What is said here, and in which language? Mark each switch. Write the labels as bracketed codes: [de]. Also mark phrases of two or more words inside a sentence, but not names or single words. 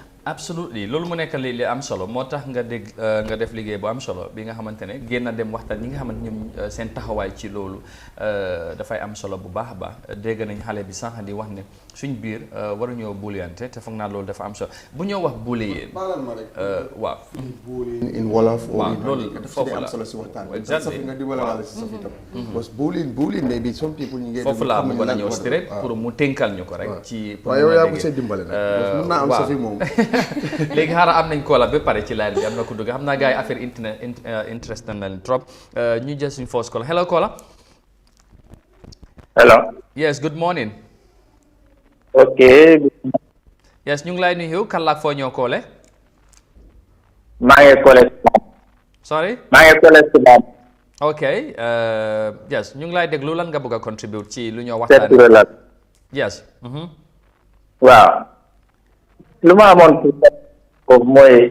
[wo] absolutely loolu mu nekk li am solo moo tax nga def liggéey bu am solo bi nga xamante ne génn dem waxtaan ñi nga xamante ñoom seen taxawaay ci loolu dafay am solo bu baax a baax dégg nañ xale bi sànq di wax ne suñ biir waruñoo buliyante te foog naa loolu dafa am solo bu ñoo wax buliyee waaw [en] in wolof [wo] waaw loolu foofu la am solo si waxtaan [en] exactly [wo] nga di wala si safi tam [en] because bullying maybe some people [wo] ñu ngi foofu laa bëggoon a ñëw straight pour mu tënkal ñu ko rek ci waaye yow yaa ko see dimbale nag mun naa am safi moom léegi xaaral am nañ koola ba pare ci line bi am na ku dugg xam naa gars yi affaire interest na leen trop ñu jël suñu [en] first call hello [wo] Kola. [en] Hello. Yes, good morning. Okay. Yes, [wo] ñu ngi lay nuyu kan la foo ñoo koole. maa ngi koole. [en] Sorry. [wo] maa ngi koole. [en] Okay. [wo] Yes, ñu ngi lay déglu lan nga bëgg a contribute ci lu ñoo waxtaanee. [en] Yes. [wo] waaw. lu ma amoon foofu mooy.